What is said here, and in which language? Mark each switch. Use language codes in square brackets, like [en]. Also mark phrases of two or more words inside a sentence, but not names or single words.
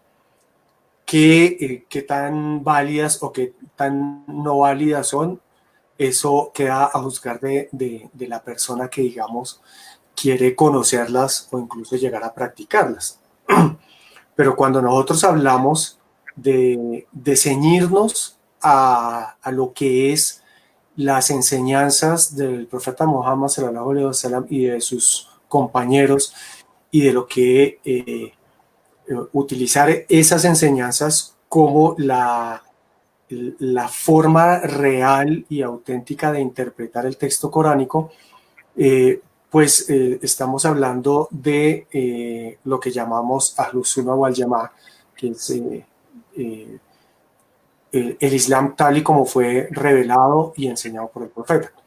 [es] Qué tan válidas o qué tan no válidas son, eso queda a juzgar de la persona que, digamos, quiere conocerlas o incluso llegar a practicarlas. Pero cuando nosotros hablamos de ceñirnos a lo que es las enseñanzas del profeta Muhammad sallallahu [ar] عليه وسلم [es] y de sus compañeros y de lo que utilizar esas enseñanzas como la forma real y auténtica de interpretar el texto coránico, pues estamos hablando de lo que llamamos [ar] أهل السنة والجماعة, [es] que es el Islam tal y como fue revelado y enseñado por el profeta.